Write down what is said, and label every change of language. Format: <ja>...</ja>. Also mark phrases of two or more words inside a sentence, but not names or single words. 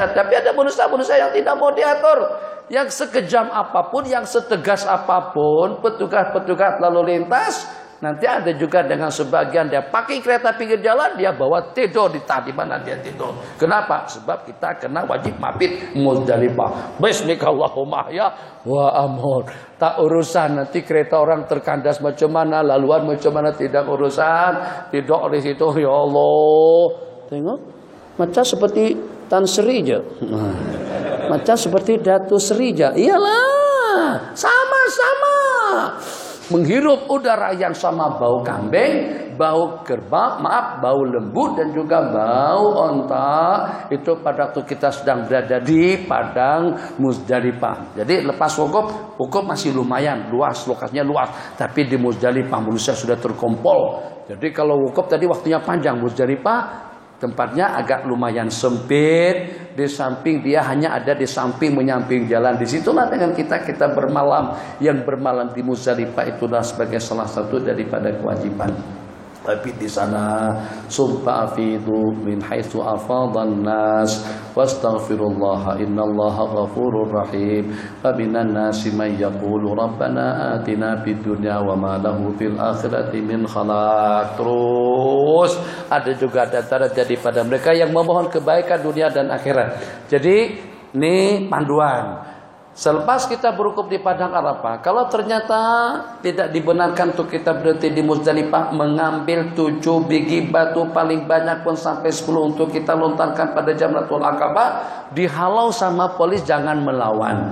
<ms>Tapi ada manusia yang tidak mau diatur. Yang sekejam apapun, yang setegas apapun, petugas lalu lintas, nanti ada juga dengan sebagian dia pakai kereta pinggir jalan, dia bawa tidur di mana dia tidur. Kenapa? Sebab kita kena wajib mabit Muzdalifah.</ms> <ar>بسم الله الرحمن الرحيم يا وا امر.</ar> <ms>Tak urusan nanti kereta orang terkandas macam mana, laluan macam mana, tidak urusan. Tidur di situ, ya Allah. Tengok, macam seperti Tan Sri je. Macam seperti Datu Sri je. Iyalah, sama-sama menghirup udara yang sama, bau kambing, bau kerbau, bau lembu dan juga bau onta itu pada waktu kita sedang berada di padang Muzdalifah. Jadi lepas wukuf masih lumayan luas, lokasinya luas, tapi di Muzdalifah manusia sudah terkumpul. Jadi kalau wukuf tadi waktunya panjang, Muzdalifah tempatnya agak lumayan sempit. Di samping dia hanya ada di samping menyamping jalan. Disitulah dengan kita bermalam. Yang bermalam di Muzdalifah itulah sebagai salah satu daripada kewajiban. Tapi di sana</ms> <ar>ثم أفيضوا من حيث أفاض الناس واستغفروا الله إن الله غفور رحيم. فمن الناس من يقول ربنا آتنا في الدنيا وما له في الآخرة من خلاق.</ar> <ms>Terus ada juga antara daripada mereka yang memohon kebaikan dunia dan akhirat. Jadi ini panduan. Selepas kita berwukuf di padang Arafah, kalau ternyata tidak dibenarkan untuk kita berhenti di Muzdalifah, mengambil 7 biji batu paling banyak pun sampai 10 untuk kita lontarkan pada Jamratul Aqabah, dihalau sama polis, jangan melawan.</ms>